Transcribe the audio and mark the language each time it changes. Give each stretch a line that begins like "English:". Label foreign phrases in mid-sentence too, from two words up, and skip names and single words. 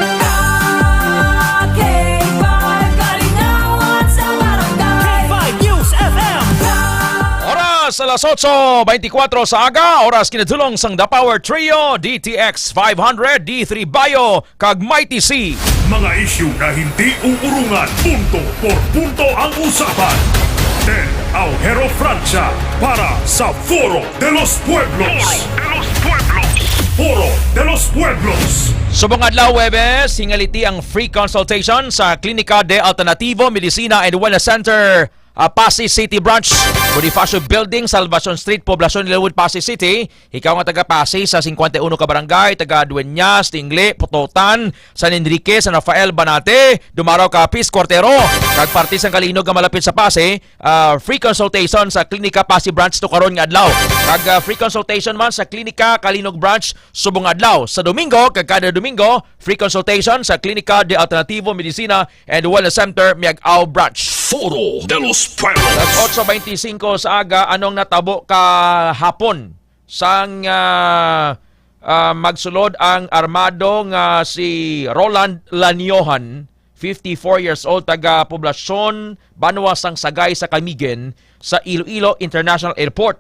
Hiligaynon: Oras alas 8:24 sa aga, oras kinatulong sang The Power Trio, DTX 500, D3 Bio, kag Mighty C.
Filipino: Mga isyu na hindi uurungan, punto por punto ang usapan. Del Aujero Francia para sa Foro de los Pueblos. Foro de los Pueblos.
Hiligaynon: Subong adlaw Webes, hingaliti ang
English: free consultation
Hiligaynon: sa Klinika de Alternativo Medicina and Wellness Center, Pasig City Branch, Bonifacio Building, Salvacion Street, Poblacion Lilowood, Pasig City. Ikaw nga taga Pasig sa 51 ka barangay, taga Dueñas, Tingle, Pototan, San Enrique, San Rafael, Banate, dumaraw ka Pis Cuartero, kag parte sang Kalinog nga malapit sa Pasig.
English: Free consultation
Hiligaynon: sa Klinika Pasig Branch to karon nga adlaw. Kag
English: free consultation
Hiligaynon: man sa Klinika Kalinog Branch subong adlaw. Sa Domingo, kag kada Domingo,
English: free consultation
Hiligaynon: sa Klinika de Alternativo Medicina and Wellness Center, Miag-Ao Branch. Foro de los Pueblos. Las 8:25 sa aga, anong natabo ka hapon sang magsulod ang armado nga si Roland Lanyohan, 54
English: years old,
Hiligaynon: taga Poblacion Banwa sang Sagay sa Camigen sa Iloilo International Airport.